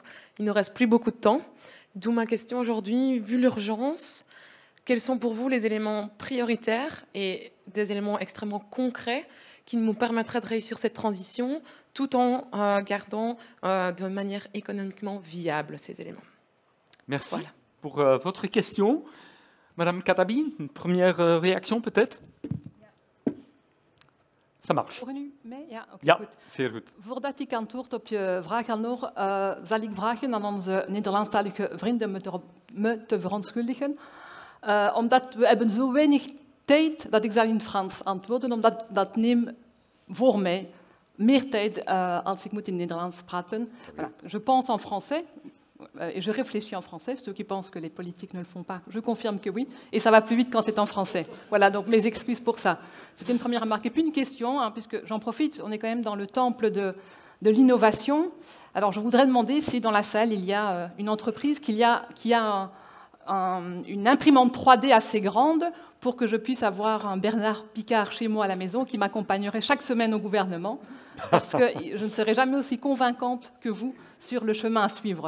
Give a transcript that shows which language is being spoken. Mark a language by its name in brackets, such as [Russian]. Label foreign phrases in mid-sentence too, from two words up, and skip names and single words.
[French] Il ne reste plus beaucoup de temps. D'où ma question aujourd'hui, vu l'urgence, quels sont pour vous les éléments prioritaires et des éléments extrêmement concrets qui nous permettraient de réussir cette transition tout en gardant de manière économiquement viable ces éléments. Merci voilà. Pour votre question. Madame Katabi, une première réaction peut-être? Ça marche. [Dutch] Ja, okay, Ja, goed. zeer goed. Voordat ik antwoord op je vraag, Anne-Laure, zal ik vragen aan onze Nederlandstalige vrienden me te verontschuldigen. Omdat we hebben zo weinig tijd dat ik zal in het Frans antwoorden, omdat dat neemt voor mij meer tijd als ik moet in het Nederlands praten. [French] Voilà. Je pense en français et je réfléchis en français. Ceux qui pensent que les politiques ne le font pas, je confirme que oui. Et ça va plus vite quand c'est en français. Voilà, donc mes excuses pour ça. C'était une première remarque. Et puis une question, hein, puisque j'en profite, on est quand même dans le temple de l'innovation. Alors je voudrais demander si dans la salle il y a une entreprise qui a une imprimante 3D assez grande pour que je puisse avoir un Bernard Picard chez moi à la maison qui m'accompagnerait chaque semaine au gouvernement, parce que je ne serai jamais aussi convaincante que vous sur le chemin à suivre.